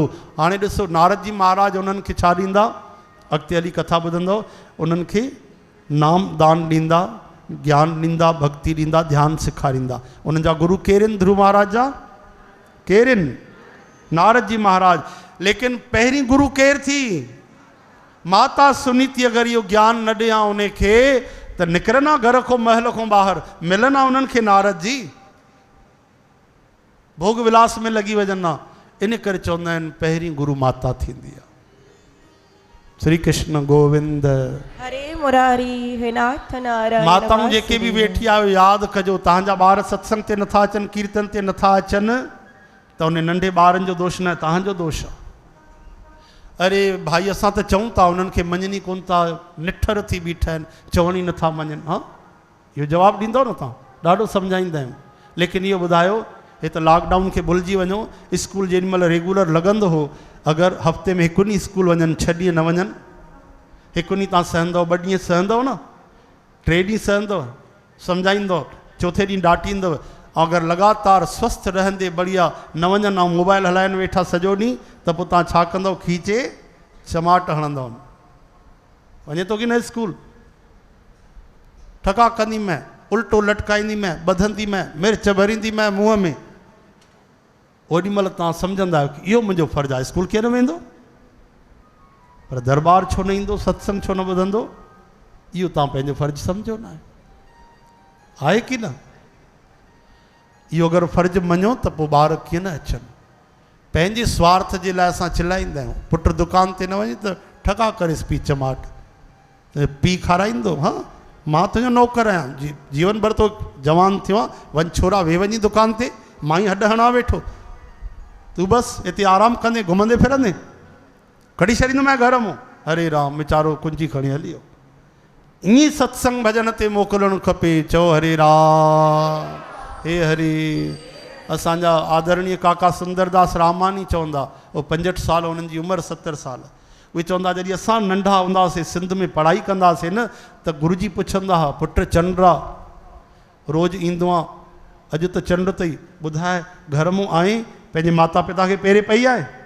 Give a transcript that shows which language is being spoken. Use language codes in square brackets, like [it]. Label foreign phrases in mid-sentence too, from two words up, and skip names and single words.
[sd] हाणे ॾिसो नारद जी महाराज उन्हनि खे छा ॾींदा? अॻिते हली कथा ॿुधंदव, उन्हनि खे नाम दान ॾींदा, ज्ञान ॾींदा, भक्ति ॾींदा, ध्यानु सेखारींदा। उन्हनि जा गुरु केरु आहिनि? ध्रुव महाराज जा केरु आहिनि? नारद जी महाराज। लेकिन पहिरीं गुरु केरु थी? माता सुनीति। अगरि इहो ज्ञान न ॾियां उनखे त निकिरनि घर खां महल खां ॿाहिरि, मिलनि उन्हनि खे नारद जी, भोग विलास में लॻी वञनि। इन करे चवंदा आहिनि पहिरीं गुरु माता थींदी आहे। श्री कृष्ण गोविंद हरे मुरारी हे नाथ नारायण। माताऊं जेके बि वेठी आहियो यादि कजो, तव्हांजा ॿार सत्संग ते नथा अचनि, कीर्तन ते नथा अचनि त उन नंढे ॿारनि जो दोष न, तव्हांजो दोष आहे। अरे भाई असां त चऊं था, उन्हनि खे मञनि कोन था, निठर थी बीठा आहिनि, चवनि ई नथा मञनि। हा इहो जवाबु ॾींदव न तव्हां? ॾाढो सम्झाईंदा आहियूं। लेकिन इहो ॿुधायो, हे त लॉकडाउन खे भुलिजी वञो। स्कूल जेॾीमहिल रेगुलर लॻंदो हो, अगरि हफ़्ते में 1 ॾींहुं स्कूल वञनि, 6 ॾींहं न वञनि, 1 ॾींहुं तव्हां सहंदव, 2 ॾींहं सहंदव न, 3 ॾींहं सहंदव, सम्झाईंदव, 4थे ॾींहुं डांटींदव। ऐं अगरि लगातार स्वस्थ रहंदे बढ़िया न वञनि ऐं मोबाइल हलाइनि वेठा सॼो ॾींहुं, त पोइ तव्हां छा कंदव? खीचे चमाट हणंदव। वञे थो की न स्कूल? ठका कंदी मैं, उल्टो लटकाईंदी मैं, ॿधंदी मैं, मिर्च भरींदी मैं मुंहं में। ओॾी महिल तव्हां सम्झंदा आहियो की इहो मुंहिंजो फ़र्ज़ु आहे, स्कूल केरु वेंदो? पर दरबार छो न ईंदो, सत्संग छो न ॿुधंदो? इहो तव्हां पंहिंजो फ़र्ज़ु सम्झो न आहे की न? इहो अगरि फ़र्ज़ु मञो त पोइ ॿार कीअं न अचनि। पंहिंजे स्वार्थ जे लाइ असां चिलाईंदा आहियूं, पुटु दुकान ते न वञे त ठका करेसि पी चमाट। पी खाराईंदो। हाँ, मां तुंहिंजो नौकर आहियां, जीवन भर तो जवान थियो आहे, वञ छोरा वे वञी दुकान ते, मां ई हॾ हणा वेठो, तूं बसि हिते आराम कंदे घुमंदे फिरंदे, कढी छॾींदोमांइ घर मां। हरे राम, वीचारो कुंजी खणी हली वियो। ईअं सत्संग भजन ते मोकिलणु खपे। चओ हरे राम, हे हरे। असांजा आदरणीय काका सुंदरदास रामानी चवंदा, वो 65 साल, उन्हनि जी उमिरि 70 साल। उहे चवंदा जॾहिं असां नंढा हूंदासीं सिंध में पढ़ाई कंदासीं न, त गुरुजी पुछंदा हुआ, पुट चंडा रोज़ु ईंदो आहे, अॼु त चंड अथई, ॿुधाए घर मां आई पंहिंजे माता पिता खे पेरे पई आहे?